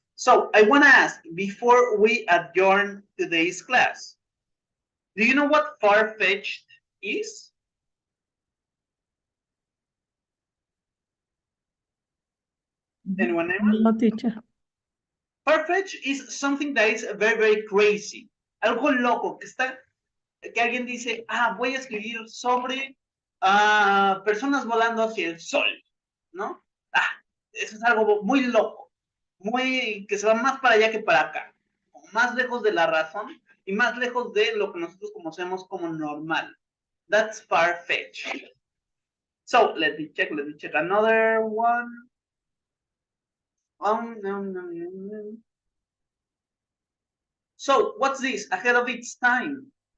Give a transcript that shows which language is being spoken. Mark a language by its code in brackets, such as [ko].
[en] So I want to ask, before we adjourn today's class, do you know what far-fetched is? Anyone? No, teacher. Far-fetched is something that is very, very crazy. [es] Algo loco, que alguien dice, voy a escribir sobre personas volando hacia el sol, ¿no? Eso es algo muy loco, que se va más para allá que para acá, más lejos de la razón y más lejos de lo que nosotros conocemos como normal. [en] That's far-fetched. So, let me check another one. No. So, what's this? Ahead of its time.